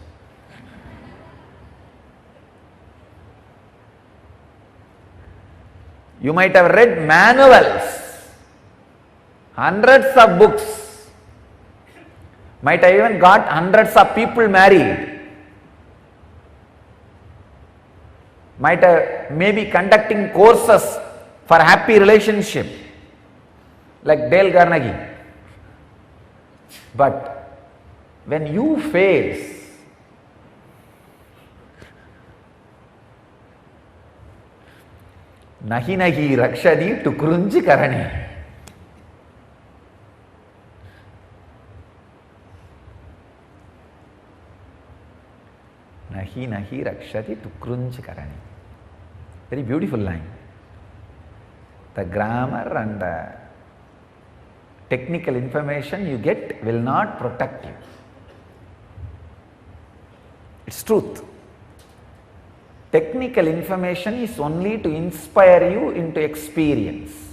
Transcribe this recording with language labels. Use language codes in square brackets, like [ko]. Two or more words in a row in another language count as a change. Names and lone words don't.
[en] You might have read manuals, hundreds of books, might have even got hundreds of people married, might have maybe conducting courses for happy relationship like Dale Carnegie. But when you face [sa] Nahi nahi rakshadi tukrunji karane, Nahi nahi rakshati tukrunj karani. [en] Very beautiful line. The grammar and the technical information you get will not protect you. It's truth. Technical information is only to inspire you into experience.